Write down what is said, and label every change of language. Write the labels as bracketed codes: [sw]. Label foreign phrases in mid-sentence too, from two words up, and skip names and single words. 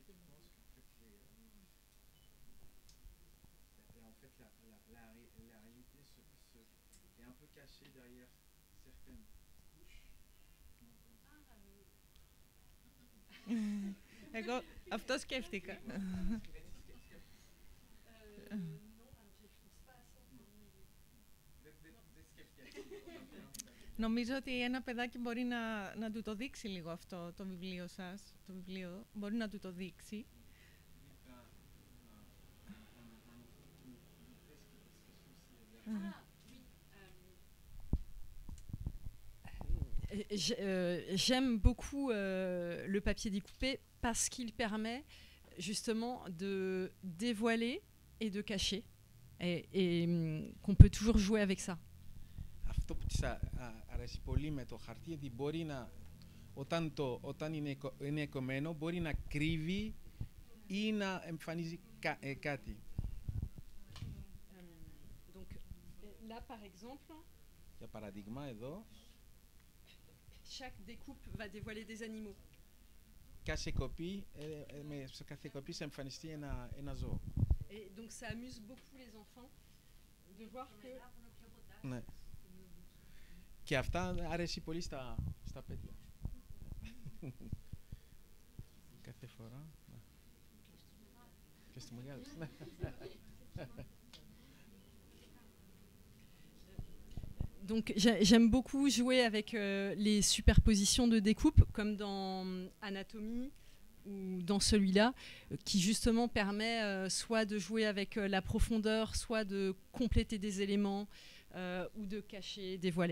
[el] Εγώ αυτό σκέφτηκα. Νομίζω ότι ένα παιδάκι μπορεί να του το δείξει λίγο αυτό το βιβλίο σας. Το βιβλίο μπορεί να του το δείξει. [fr] J'aime beaucoup le papier découpé parce qu'il permet justement de dévoiler et de cacher et qu'on peut toujours jouer avec ça. [el] Αυτό που της αρέσει πολύ με το χαρτί είναι ότι μπορεί να, όταν είναι κομμένο, μπορεί να κρύβει ή να εμφανίζει κάτι. [fr] Donc là par exemple, [el] για παράδειγμα εδώ, [fr] chaque découpe va dévoiler des animaux. [el] Κάθε κοπή, σε κάθε κοπή θα εμφανιστεί ένα ζώο. [fr] Et donc ça amuse beaucoup les enfants de voir que... [el] Ναι. Και αυτά αρέσει πολύ στα παιδιά. Κάθε φορά. Και στους μεγάλους. [fr] Donc j'aime beaucoup jouer avec les superpositions de découpe, comme dans Anatomie ou dans celui-là, qui justement permet soit de jouer avec la profondeur, soit de compléter des éléments ou de cacher, dévoiler.